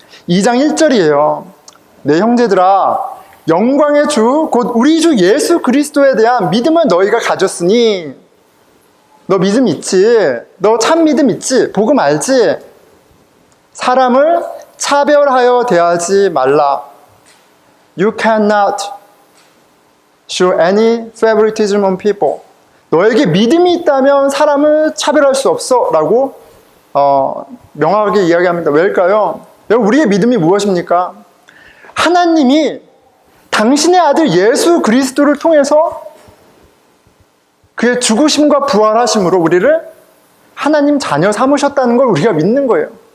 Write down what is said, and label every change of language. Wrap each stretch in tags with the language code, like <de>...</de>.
<ko>2장 1절이에요. 내 형제들아, 영광의 주, 곧 우리 주 예수 그리스도에 대한 믿음을 너희가 가졌으니, 너 믿음 있지? 너 참 믿음 있지? 복음 알지? 사람을 차별하여 대하지 말라.</ko> <en>You cannot show any favoritism on people.</en> <ko>너에게 믿음이 있다면 사람을 차별할 수 없어 라고 명확하게 이야기합니다. 왜일까요? 우리의 믿음이 무엇입니까? 하나님이 당신의 아들 예수 그리스도를 통해서 그의 죽으심과 부활하심으로 우리를 하나님 자녀 삼으셨다는 걸 우리가 믿는 거예요.</ko>